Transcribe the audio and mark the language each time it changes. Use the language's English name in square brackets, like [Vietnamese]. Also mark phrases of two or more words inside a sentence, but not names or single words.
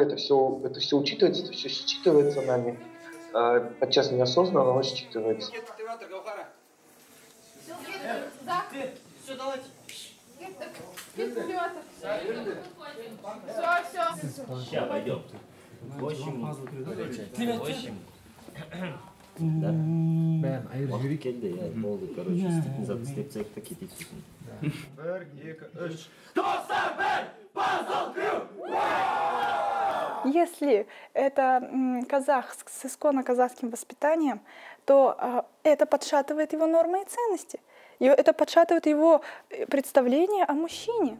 [Russian] Это все учитывается, это все считывается нами. Подчас неосознанно, но считывается. Сейчас пойдем. 8. Да. [Kazakh] Уақыт келді, болды, короче, істейтін зат істеп цехта кетейік сосын. [Russian] 1, 2, 3. Если это казах с исконно казахским воспитанием, то это подшатывает его нормы и ценности. И это подшатывает его представление о мужчине.